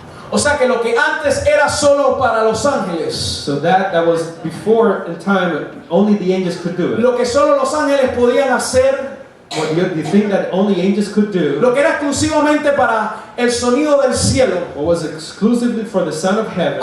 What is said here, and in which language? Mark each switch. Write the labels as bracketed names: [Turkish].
[Spanish] O sea que lo que antes era solo para los ángeles, [English] So that was before in time, only the angels could do it. [Spanish] lo que solo los ángeles podían hacer, [English] What the thing that only angels could do, [Spanish] lo que era exclusivamente para el sonido del cielo, [English] what was exclusively for the sound of heaven,